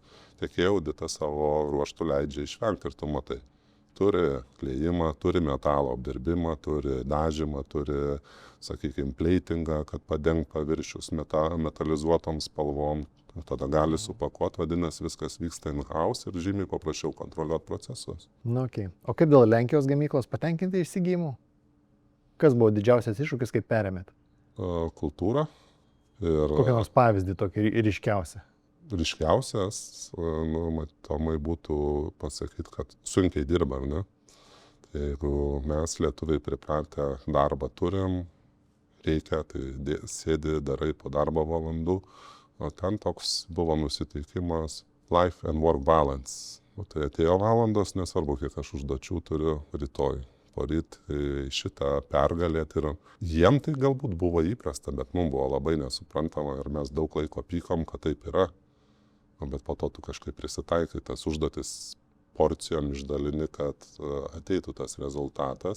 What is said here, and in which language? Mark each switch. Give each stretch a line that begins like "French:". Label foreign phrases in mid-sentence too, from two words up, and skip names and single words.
Lithuanian: Tiekėjų auditas savo ruoštų leidžia išvengti ir tu matai. Turi kliejimą, turi metalo apdirbimą, turi dažymą, turi, sakykime, pleitingą, kad padengti paviršius metalizuotom spalvom. Tada gali supakuoti, vadinasi, viskas vyksta in-house ir žymiai paprasčiau kontroliuoti procesus. Okay. O kaip dėl Lenkijos gamyklos patenkinti įsigijimu? Kas buvo didžiausias iššūkis, kaip perėmėt? Kultūra. Kokią nors pavyzdį tokį ryškiausią? Ryškiausias, matomai būtų pasakyti, kad sunkiai dirba, ne? Tai jeigu mes lietuviai pripratę darbą turim, reikia, tai sėdi, darai po darbo valandų, o ten toks buvo nusiteikimas
English: life and work balance.
Lithuanian: O tai atėjo valandos, nesvarbu, kiek aš užduočių turiu rytoj. Poryt šitą pergalėti ir jiem tai galbūt buvo įprasta, bet mums buvo labai nesuprantama ir mes daug laiko pykom, kad taip yra. Bet po to tu kažkaip prisitaikai, tas užduotis porcijom išdalini, kad ateitų tas rezultatas.